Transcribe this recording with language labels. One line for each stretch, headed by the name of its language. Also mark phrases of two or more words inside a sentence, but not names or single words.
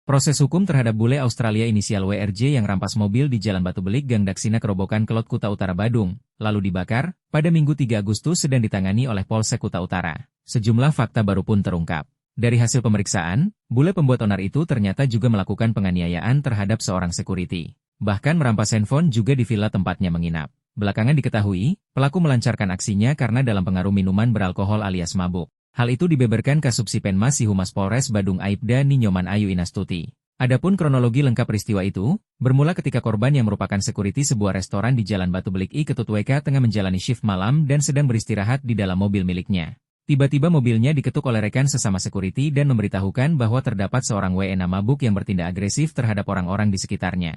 Indonesian: Proses hukum terhadap bule Australia inisial WRJ yang rampas mobil di Jalan Batu Belik Gang Daksina Kerobokan Kelot Kuta Utara Badung, lalu dibakar, pada Minggu 3 Agustus sedang ditangani oleh Polsek Kuta Utara. Sejumlah fakta baru pun terungkap. Dari hasil pemeriksaan, bule pembuat onar itu ternyata juga melakukan penganiayaan terhadap seorang security. Bahkan merampas handphone juga di villa tempatnya menginap. Belakangan diketahui, pelaku melancarkan aksinya karena dalam pengaruh minuman beralkohol alias mabuk. Hal itu dibeberkan Kasubsi Penmas Si Humas Polres Badung Aibda Ninyoman Ayu Inastuti. Adapun kronologi lengkap peristiwa itu, bermula ketika korban yang merupakan security sebuah restoran di Jalan Batu Belik I Ketut WK tengah menjalani shift malam dan sedang beristirahat di dalam mobil miliknya. Tiba-tiba mobilnya diketuk oleh rekan sesama security dan memberitahukan bahwa terdapat seorang WNA mabuk yang bertindak agresif terhadap orang-orang di sekitarnya.